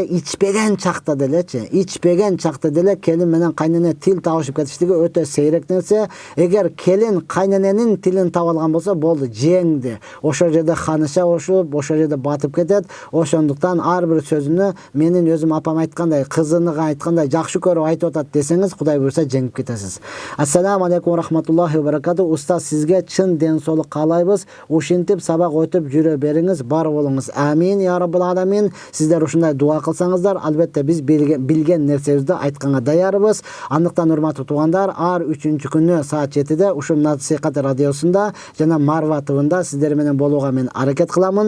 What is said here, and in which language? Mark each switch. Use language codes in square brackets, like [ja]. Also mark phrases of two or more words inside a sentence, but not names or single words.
[ky] Ичпеген чакта деле келин менен кайнене тил табышып кетишлиги өтө сейрек нерсе. Эгер келин кайнененин тилин таба алган болсо, болду, жеңди. Ошол жерде ханыша ошуп, ошол жерде батып кетет. Ошондуктан ар бир сөзүнө менин өзүм апам айткандай, кызыныга айткандай жакшы көрүп айтып атат десеңиз, Кудай буйрса жеңип кетесиз. [ar] السلام عليكم ورحمة الله وبركاته. [ky] Устаз, сизге чын ден соолук каалайбыз. Ушинтип сабак өтүп жүрө бериңиз, бар болуңуз. [ar] آمين يا رب العالمين. [ky] Сиздер ушундай дуа кылсаңыздар, албетте биз билген нерсебизди айтканга даярбыз. Андыктан урматтуу туугандар, ар 3-күнү саат 7-де ушул Насихат радиосунда жана Марва ТВ-нда сиздер менен болууга мен аракет кыламын.